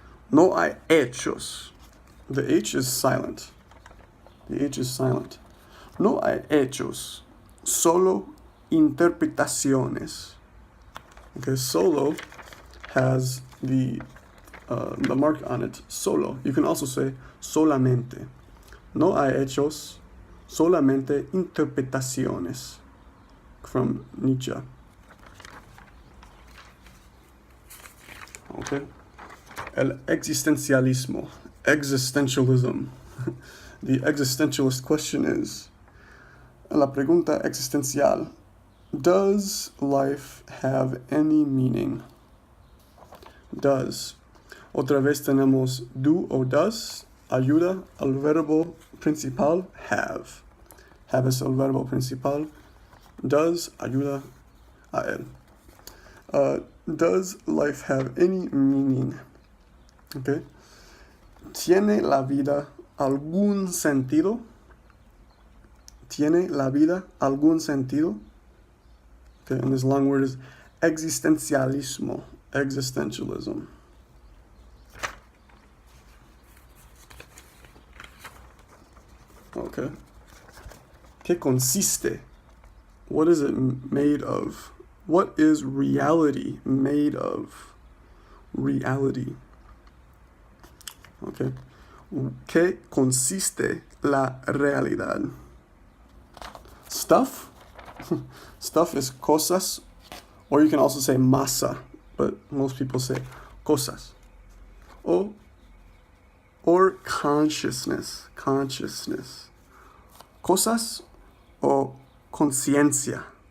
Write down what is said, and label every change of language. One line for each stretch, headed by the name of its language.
Spanish: No hay hechos.
English: The H is silent. The H is silent.
Spanish: No hay hechos. Solo interpretaciones.
English: Okay, solo has the mark on it, solo. You can also say solamente.
Spanish: No hay hechos, solamente interpretaciones.
English: From Nietzsche. Okay.
Spanish: El existencialismo.
English: Existentialism. The existentialist question is,
Spanish: la pregunta existencial,
English: does life have any meaning? Does.
Spanish: Otra vez tenemos do o does, ayuda al verbo principal have. Have es el verbo principal. Does ayuda a él.
English: Does life have any meaning? Okay.
Spanish: ¿Tiene la vida algún sentido? ¿Tiene la vida algún sentido?
English: Okay, and this long word is existencialismo, existentialism. Okay.
Spanish: ¿Qué consiste?
English: What is it made of? What is reality made of? Reality. Okay.
Spanish: ¿Qué consiste la realidad?
English: Stuff. Stuff is cosas, or you can also say masa, but most people say cosas. Or consciousness.
Spanish: Consciousness. Cosas o conciencia.